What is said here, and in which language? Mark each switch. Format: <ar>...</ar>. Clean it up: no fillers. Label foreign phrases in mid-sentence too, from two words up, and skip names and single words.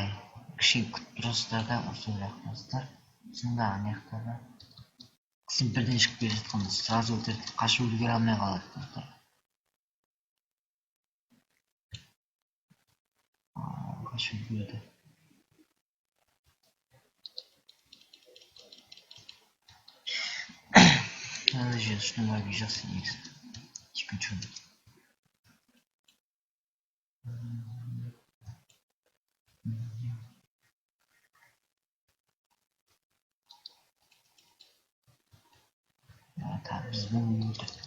<kk>Кішкене күтіп тұрасыздар да осы лақтырасыздар. Сонда ана жақтарда сен бірден шығып келе жатқанда сразу өлтіріп қашып үлгере алмай қалады. Қашып үлгерді.</kk> <ru>Надо же, что мой обижался X. Типа что? Так, без минуты.</ru>